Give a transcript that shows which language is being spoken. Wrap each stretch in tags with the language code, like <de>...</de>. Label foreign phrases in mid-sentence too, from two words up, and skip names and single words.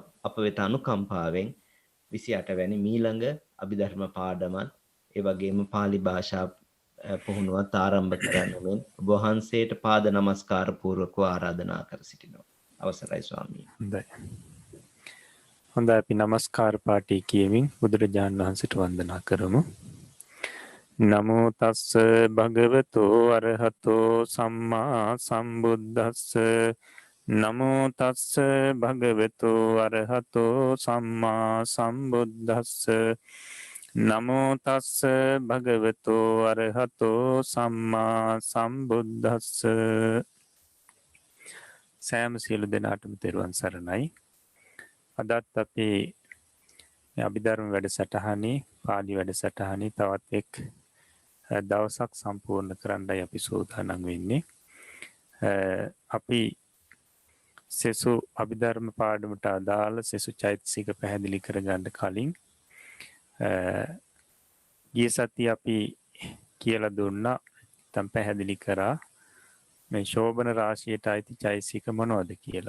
<si>අප වෙත අනුකම්පාවෙන් 28 වැනි මීළඟ අභිධර්ම පාඩමත් ඒ වගේම pāli භාෂා පුහුණුවත් ආරම්භ කරන්න මෙන් ඔබ වහන්සේට පාද නමස්කාර පූර්වකව ආරාධනා කර සිටිනවා. අවසරයි ස්වාමී. හොඳයි අපි නමස්කාර පාඨය කියමින් බුදුරජාණන් වහන්සේට වන්දනා කරමු.</si> <pi>නමෝ තස්ස භගවතෝ අරහතෝ සම්මා සම්බුද්දස්ස නමෝ තස්ස භගවතෝ අරහතෝ සම්මා සම්බුද්දස්ස නමෝ තස්ස භගවතෝ අරහතෝ සම්මා සම්බුද්දස්ස.</pi> <si>සෑම සියලු දෙනාටම තෙරුවන් සරණයි. අදත් අපි අභිධර්ම වැඩසටහනේ පාළි වැඩසටහනේ තවත් එක් දවසක් සම්පූර්ණ කරන්නයි අපි සූදානම් වෙන්නේ. අපි සෙසු අභිධර්ම පාඩමට අදාළ සෙසු චෛතසික පැහැදිලි කරගන්න කලින් ගිය සතියේ අපි කියලා දුන්නා තම් පැහැදිලි කරා මේ ශෝභන රාශියට අයිති චෛතසික මොනවද කියලා.</si>